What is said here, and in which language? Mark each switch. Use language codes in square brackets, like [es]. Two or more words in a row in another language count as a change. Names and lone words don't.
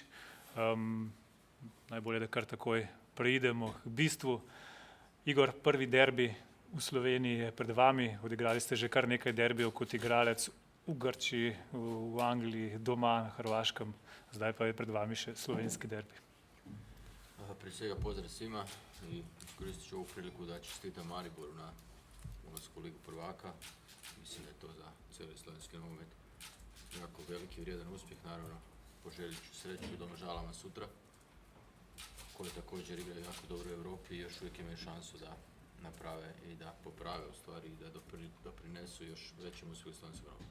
[sl] Najbolje, da kar takoj preidemo k bistvu. Igor, prvi derbi v Sloveniji je pred vami. Odigrali ste že kar nekaj derbijev kot igralec v Grčiji, v Angliji, doma na Hrvaškem. Zdaj pa je pred vami še slovenski derbi. [hr] Prije svega pozdrav svima i iskoristit ću ovu priliku da čestitam Mariboru na ulasku u Ligu prvaka. Mislim da je to za cijeli slovenski nogomet jako veliki i vrijedan uspjeh. Naravno, poželit ću sreću Domžalama sutra, koji također igraju jako dobro u Europi i još uvijek imaju šansu da naprave i da poprave u stvari i da doprinesu još većem uspjehu slovenskog nogometa.